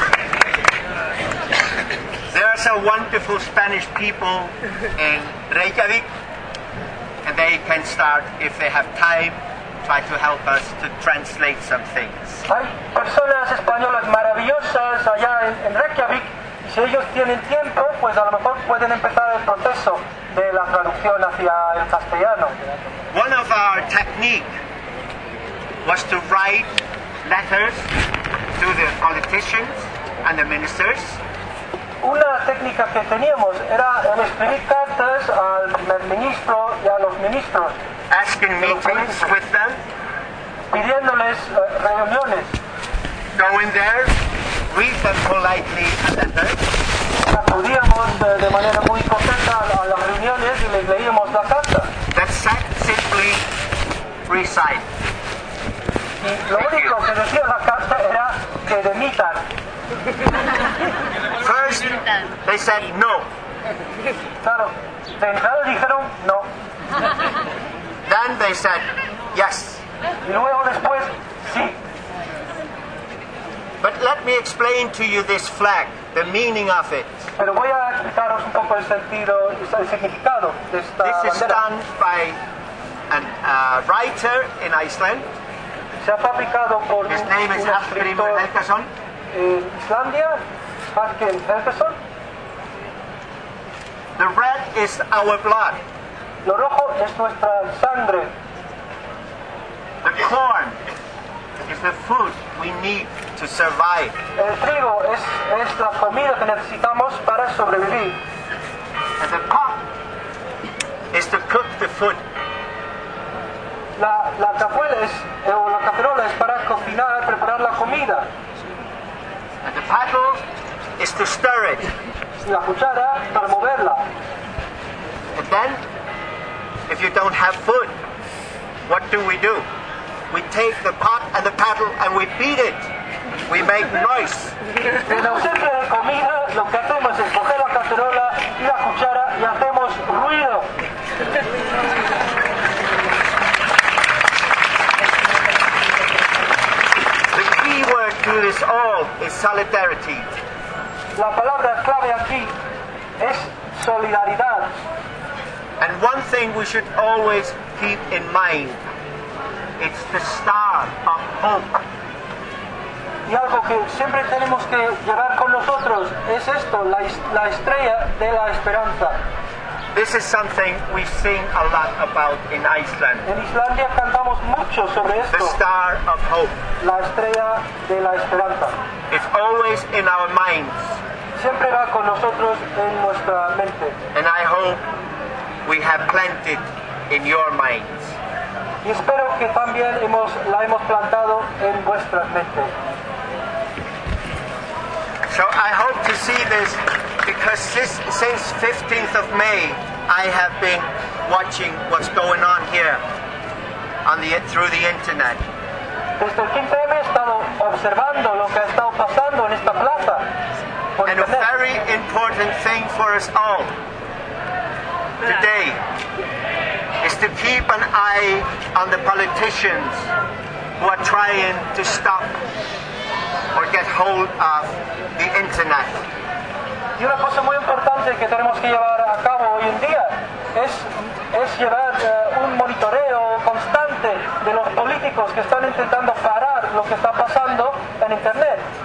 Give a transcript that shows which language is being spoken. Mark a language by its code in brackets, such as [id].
[en] There are some wonderful Spanish people in Reykjavik, and they can start, if they have time, try to help us to translate some things. [es] Hay personas españolas maravillosas allá en Reykjavik. Si ellos tienen tiempo, pues a lo mejor pueden empezar el proceso de la traducción hacia el castellano. [en] One of our techniques was to write letters to the politicians and the ministers. [es] Una técnica que teníamos era el escribir cartas al ministro y a los ministros. [en] Asking meetings with them. [es] Pidiéndoles reuniones. [en] Going there, read them politely a letter. [es] Acudíamos de manera muy correcta a las reuniones y les leíamos la carta. [en] Simply recite. [es] Lo único que decía la carta era que demitan. [en] First, they said no. [es] Claro, de entrada dijeron no. [en] Then they said yes. [es] Y luego después, sí. [en] But let me explain to you this flag, the meaning of it. [es] Pero voy a explicaros un poco el sentido, el significado de esta bandera. [en] This is done by writer in Iceland. [es] Se ha fabricado por [en] His name is Hallgrímur Helgason. [es] Islandia, Hallgrímur Helgason. [en] The red is our blood. [es] Lo rojo es nuestra sangre. [en] The corn is the food we need to survive. [es] El trigo es la comida que necesitamos para sobrevivir. [en] And the pot is to cook the food. [es] La cazuela es o la cacerola es para cocinar, preparar la comida. [en] And the paddle is to stir it. [es] La cuchara para moverla. [en] And then, if you don't have food, what do? We take the pot and the paddle and we beat it. We make noise. [es] En ausencia de comida, lo que hacemos es coger la cacerola y la cuchara y hacemos ruido. [en] The key word to this all is solidarity. [es] La palabra clave aquí es solidaridad. [en] And one thing we should always keep in mind, it's the star of hope. [es] Y algo que siempre tenemos que llevar con nosotros es esto, la estrella de la esperanza. [en] This is something we sing a lot about in Iceland. [es] En Islandia cantamos mucho sobre esto. [en] The star of hope. [es] La estrella de la esperanza. [en] It's always in our minds. [es] Siempre va con nosotros en nuestra mente. [en] And I hope we have planted in your minds. [es] Y espero que también la hemos plantado en vuestras mentes. [en] So I hope to see this because since 15th of May I have been watching what's going on here through the internet. [es] Desde el 15M he estado observando lo que ha estado pasando en esta plaza. [en] And a very important thing for us all today is to keep an eye on the politicians who are trying to stop or get hold of the internet. [es] Y una cosa muy importante que tenemos que llevar a cabo hoy en día es llevar un monitoreo constante de los políticos que están intentando parar lo que está pasando en internet.